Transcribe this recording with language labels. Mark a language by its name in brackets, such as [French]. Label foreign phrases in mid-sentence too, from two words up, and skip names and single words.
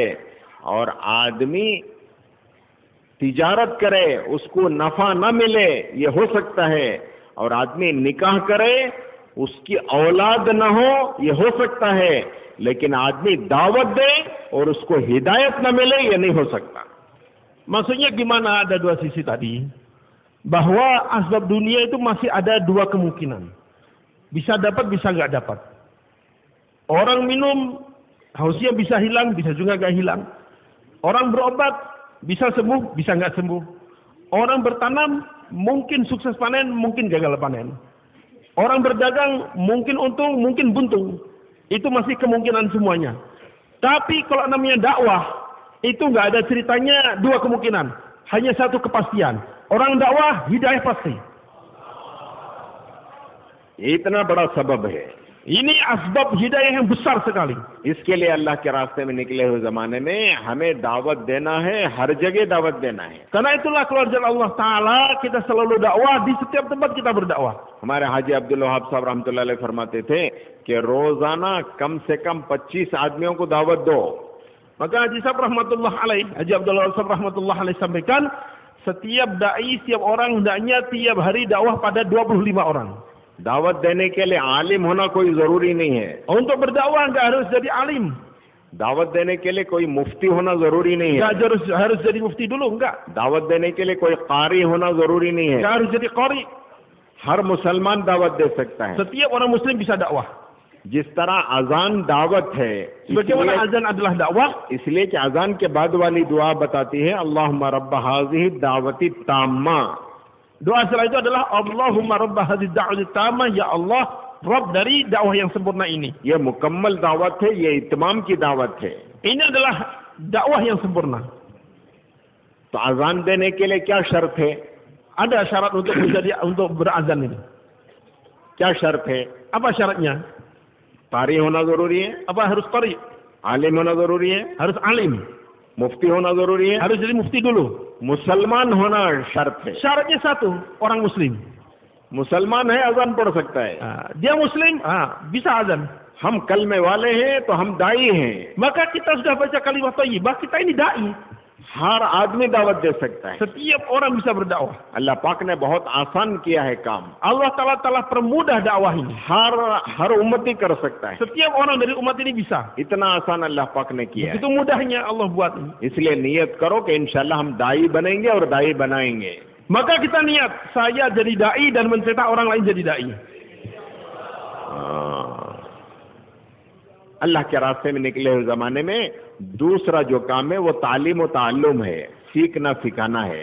[Hindi] और आदमी तिजारत करे, उसको नफा न मिले, ये हो सकता है. और आदमी निकाह करे, उसकी औलाद न हो, ये हो सकता है. लेकिन आदमी दावत दे और उसको हिदायत न मिले, ये नहीं हो सकता. [Indonesian] Maksudnya gimana? Ada 2 sisi tadi. Bahwa asbab dunia itu masih ada 2 kemungkinan. Bisa dapat, bisa nggak dapat. Orang minum, hausnya bisa hilang, bisa juga nggak hilang. Orang berobat, bisa sembuh, bisa nggak sembuh. Orang bertanam, mungkin sukses panen, mungkin gagal panen. Orang berdagang, mungkin untung, mungkin buntung. Itu masih kemungkinan semuanya. Tapi kalau namanya dakwah, itu nggak ada ceritanya 2 kemungkinan. Hanya 1 kepastian. Orang dakwah, hidayah pasti. [Hindi] इतना बड़ा सबब है. [Indonesian] Ini asbab hidayah yang besar sekali. [Hindi] इसके लिए अल्लाह के रास्ते में निकले हुए जमाने में हमें दावत देना है, हर जगह दावत देना है. [Indonesian] Karena itulah keluar jalan Allah Ta'ala, kita selalu dakwah, di setiap tempat kita berdakwah. [Hindi] हमारे हाजी अब्दुल वहाब साहब [Arabic] رحمة الله عليه [Hindi] फरमाते थे कि रोजाना कम से कम 25 आदमियों को दावत दो. [Indonesian] Maka Haji Sahab [Arabic] رحمة الله عليه, [Indonesian] Haji Abdullah Sahab [Arabic] رحمة الله عليه [Indonesian] sampaikan, Setiap dai, setiap orang hendaknya tiap hari dakwah pada 25 orang. [Hindi] दावत देने के लिए आलिम होना कोई जरूरी नहीं है. [Indonesian] Untuk berdakwah enggak harus jadi alim. [Hindi] दावत देने के लिए कोई मुफ्ती होना जरूरी नहीं है. [Indonesian] Enggak harus jadi mufti dulu, enggak. [Hindi] दावत देने के लिए कोई कारी होना जरूरी नहीं है. [Indonesian] Enggak harus jadi qari. [Hindi] हर मुसलमान दावत दे सकता है. [Indonesian] Setiap orang muslim bisa dakwah. [Hindi] जिस तरह अजान दावत है, [Indonesian] Sebagaimana azan adalah dakwah, [Hindi] इसलिए कि अजान के बाद वाली दुआ बताती है [Arabic] اللهم رب هذه الدعوة التامة. [Indonesian] doa setelah itu adalah [Arabic] اللهم رب هذه الدعوة التامة, [Indonesian] ya Allah, Rabb dari dakwah yang sempurna ini. [Hindi] ये मुकम्मल दावत है, ये इत्माम की दावत है. [Indonesian] Ini adalah dakwah yang sempurna. [Hindi] तो अजान देने के लिए क्या शर्त है? [Indonesian] Ada syarat untuk berazan ini. [Hindi] क्या शर्त है? [Indonesian] Apa syaratnya? [Hindi] कारी होना जरूरी है, [Indonesian] Apa harus qari? [Hindi] आलिम होना जरूरी है, [Indonesian] Harus alim? [Hindi] मुफ्ती होना जरूरी है, [Indonesian] Harus jadi mufti dulu? [Hindi] मुसलमान होना शर्त है. [Indonesian] Syaratnya satu, orang muslim. [Hindi] मुसलमान है अजान पढ़ सकता है. [Indonesian] Dia muslim, bisa azan. [Hindi] हम कलमे वाले हैं तो हम दाई हैं. [Indonesian] Maka kita sudah baca kalimat thayyibah, kita ini dai. [Hindi] हर आदमी दावत दे सकता है. [Indonesian] Setiap orang bisa berdakwah. [Hindi] अल्लाह पाक ने बहुत आसान किया है काम. [Indonesian] Allah Ta'ala telah permudah dakwah ini. [Hindi] हर उम्मती कर सकता है. [Indonesian] Setiap orang dari umat ini bisa. [Hindi] इतना आसान अल्लाह पाक ने किया है. [Indonesian] Begitu mudahnya Allah buat ini. [Hindi] इसलिए नियत करो कि इंशाल्लाह हम दाई बनेंगे और दाई बनाएंगे. [Indonesian] Maka kita niat, saya jadi dai dan mencetak orang lain jadi dai. [Hindi] अल्लाह के रास्ते में निकले हुए जमाने में दूसरा जो काम है वो तालीम और ताल्लुम है, सीखना सिखाना है.